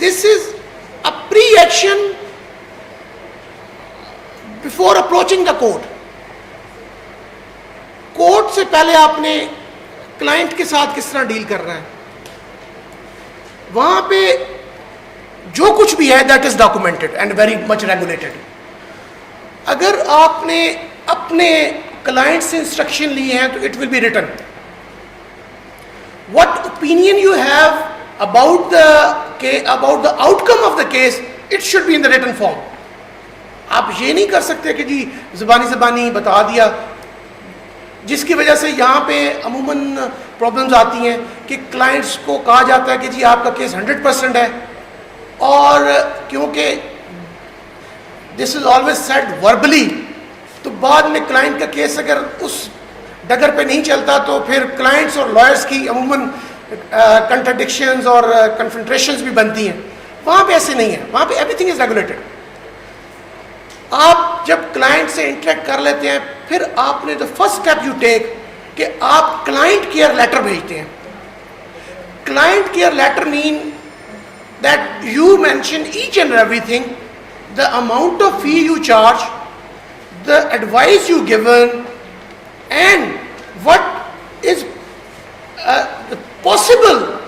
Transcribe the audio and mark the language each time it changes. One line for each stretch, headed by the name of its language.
English: This is a pre action before approaching the court.
Urdu: Court سے پہلے آپ نے کلائنٹ کے ساتھ کس طرح ڈیل کرنا ہے, وہاں پہ جو کچھ بھی ہے
English: That is documented and very much regulated.
Urdu: اگر آپ نے اپنے کلائنٹ سے انسٹرکشن لیے ہیں تو
English: It will be written. What opinion you have about the outcome of the case, it should be in the written form.
Urdu: آپ یہ نہیں کر سکتے کہ جی زبانی بتا دیا, جس کی وجہ سے یہاں پہ عموماً پرابلمز آتی ہیں کہ کلائنٹس کو کہا جاتا ہے کہ جی آپ کا کیس 100% ہے, اور کیونکہ
English: this is always said verbally,
Urdu: تو بعد میں کلائنٹ کا کیس اگر اس ڈگر پہ نہیں چلتا تو پھر کلائنٹس اور لائرس کی عموماً کنٹرڈکشنز اور کنفرنٹریشنز بھی بنتی ہیں. وہاں پہ ایسے نہیں ہے, وہاں پہ
English: Everything is regulated.
Urdu: آپ جب کلائنٹ سے انٹریکٹ کر لیتے ہیں, پھر آپ نے
English: the first step you take
Urdu: کہ آپ کلائنٹ کیئر لیٹر بھیجتے ہیں.
English: Client care letter mean that you mention each and everything, the amount of fee you charge, the advice you given, and what is the possible.